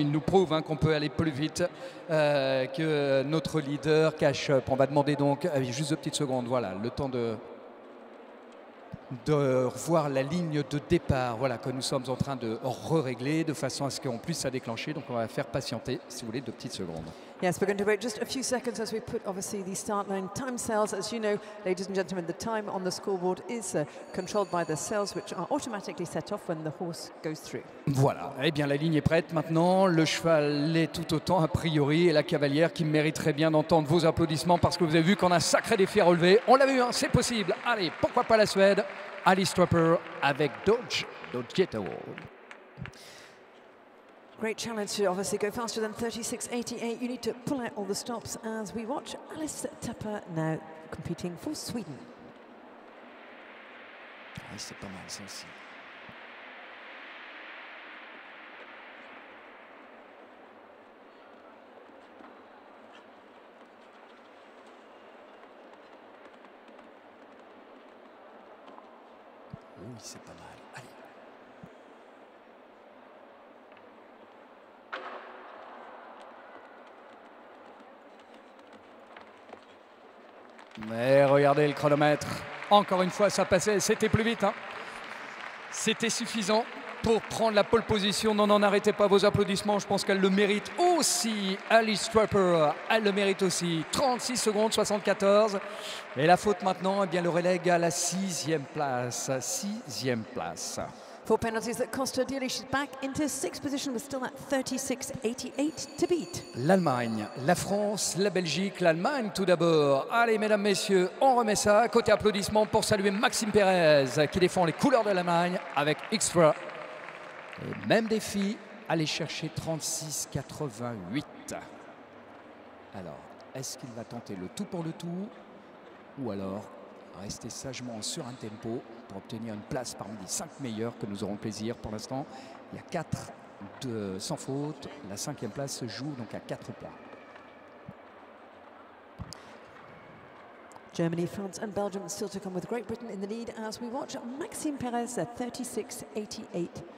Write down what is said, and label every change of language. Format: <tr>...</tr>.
<fr>Il nous prouve qu'on peut aller plus vite que notre leader Cash Up. On va demander donc, juste 2 petites secondes, voilà, le temps de revoir la ligne de départ, voilà, que nous sommes en train de régler de façon à ce qu'on puisse la déclencher. Donc on va faire patienter, si vous voulez, 2 petites secondes.</fr> <en>Yes, we're going to wait just a few seconds as we put, obviously, the start line time cells. As you know, ladies and gentlemen, the time on the scoreboard is controlled by the cells, which are automatically set off when the horse goes through.</en> <fr>Voilà, eh bien la ligne est prête maintenant, le cheval l'est tout autant a priori et la cavalière qui mériterait bien d'entendre vos applaudissements parce que vous avez vu qu'on a un sacré défi à relever. On l'a vu, c'est possible. Allez, pourquoi pas la Suède, Alice Trapper avec Dodgetto.</fr> <en>Great challenge to obviously go faster than 36.88. You need to pull out all the stops as we watch Alice Tapper now competing for Sweden.</en> <fr>Ouais, c'est pas mal ça aussi. Oui, c'est pas mal. Allez. Mais regardez le chronomètre. Encore une fois, ça passait. C'était plus vite. C'était suffisant pour prendre la pole position. Non, non, n'arrêtez pas vos applaudissements. Je pense qu'elle le mérite aussi. Alice Trapper, elle le mérite aussi. 36 secondes, 74. Et la faute maintenant, eh bien, le relègue à la 6e place. 6e place.</fr> <en>4 penalties that cost her dearly. She's back into 6th position with still at 36.88 to beat.</en> <fr>L'Allemagne, la France, la Belgique, l'Allemagne tout d'abord. Allez, mesdames, messieurs, on remet ça. Côté applaudissements pour saluer Maxime Pérez qui défend les couleurs de l'Allemagne avec Extra. Et même défi, aller chercher 36,88. Alors, est-ce qu'il va tenter le tout pour le tout ou alors rester sagement sur un tempo pour obtenir une place parmi les 5 meilleurs que nous aurons le plaisir pour l'instant. Il y a 4 sans faute. La 5e place se joue donc à 4 points.</fr> <en>Germany, France and Belgium still to come with Great Britain in the lead as we watch Maxime Perez at 36.88.</en>